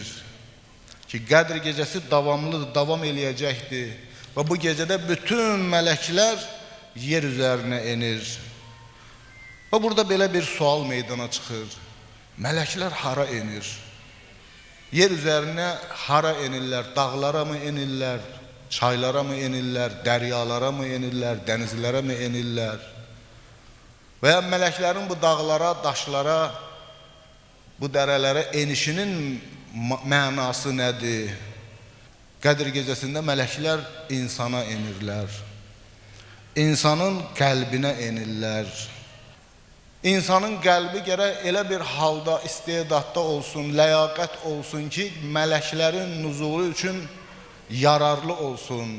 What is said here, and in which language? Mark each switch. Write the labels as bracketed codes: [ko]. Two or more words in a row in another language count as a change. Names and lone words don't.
[az] Ki, Qədir gecəsi davamlıdır, davam eləyəcəkdir. Və bu gecədə bütün mələklər yer üzərinə enir. Və burada belə bir sual meydana çıxır. Mələklər hara enir? Yer üzərinə hara enirlər? Dağlara mı enirlər? Çaylara mı enirlər? Dəryalara mı enirlər? Dənizlərə mi enirlər? Və ya mələklərin bu dağlara, daşlara, bu dərələrə enişinin mənası nədir? Qədir gecəsində mələklər insana enirlər. İnsanın qəlbinə enirlər. İnsanın qəlbi gərək elə bir halda, istedadda olsun, ləyaqət olsun ki, mələklərin nüzulu üçün yararlı olsun.